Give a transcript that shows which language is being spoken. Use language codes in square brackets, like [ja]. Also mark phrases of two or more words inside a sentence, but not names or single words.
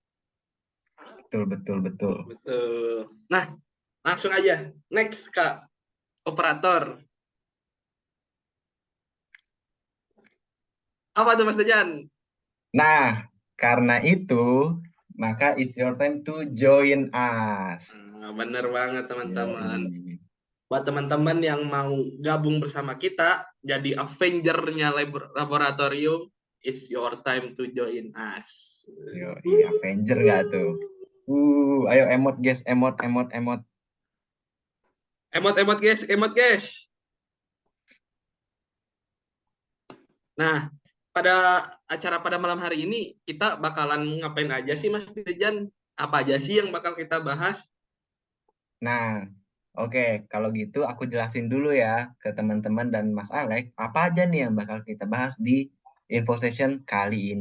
[id] Betul. Betul. Nah, langsung aja. Next, Kak. Operator. Apa tuh, Mas Dejan? Nah, karena itu Maka [en] it's your time to join us. [id] Bener banget teman-teman. Yoi. Buat teman-teman yang mau gabung bersama kita, jadi Avenger-nya laboratorium, [en] it's your time to join us. [id] Yoi, Avenger gak tuh? Ayo emot guys, emot, emot, emot. Emot-emot guys, emot guys. Nah, pada acara pada malam hari ini kita bakalan ngapain aja sih Mas Dejan? Apa aja sih yang bakal kita bahas? Nah, oke, kalau gitu aku jelasin dulu ya ke teman-teman dan Mas Alex, apa aja nih yang bakal kita bahas di [en] info session [id] kali ini.